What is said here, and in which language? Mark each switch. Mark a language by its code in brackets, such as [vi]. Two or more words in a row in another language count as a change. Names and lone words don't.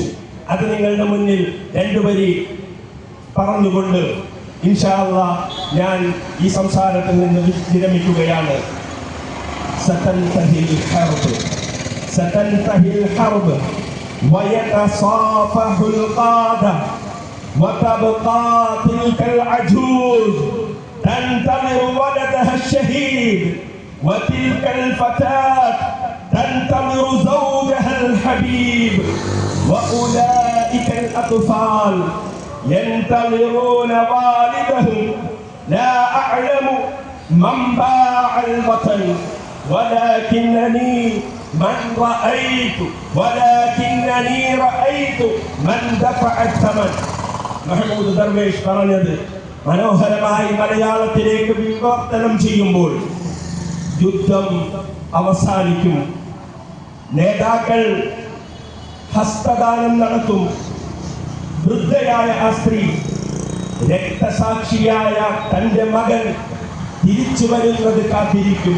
[ml] അത് നിങ്ങളുടെ മുന്നിൽ 2 വരി പറഞ്ഞുകൊണ്ട് [ar] إن شاء الله [ml] ഞാൻ ഈ സംസാരത്തിൽ നിന്ന് വിരമിക്കുകയാണ്. [ar] ستنتهي الحرب ويتصافح القادة وتبقى تلك العجوز تنتظر ولدها الشهيد وتلك الفتاة تنتظر زوجها الحبيب وأولئك الأطفال ينتظرون والدهم لا أعلم من باع الوطن ولكنني رأيت من دفع الثمن. [ml] മഹ്മൂദ് ദർവേഷ് പറഞ്ഞത് മനോഹരമായി മലയാളത്തിലേക്ക് വിവർത്തനം ചെയ്യുമ്പോൾ യുദ്ധം അവസാനിക്കും, നേതാക്കൾ ഹസ്തദാനം നടത്തും, വൃദ്ധയായ ആ സ്ത്രീ രക്തസാക്ഷിയായ തന്റെ മകൻ തിരിച്ചു വരുന്നത് കാത്തിരിക്കും.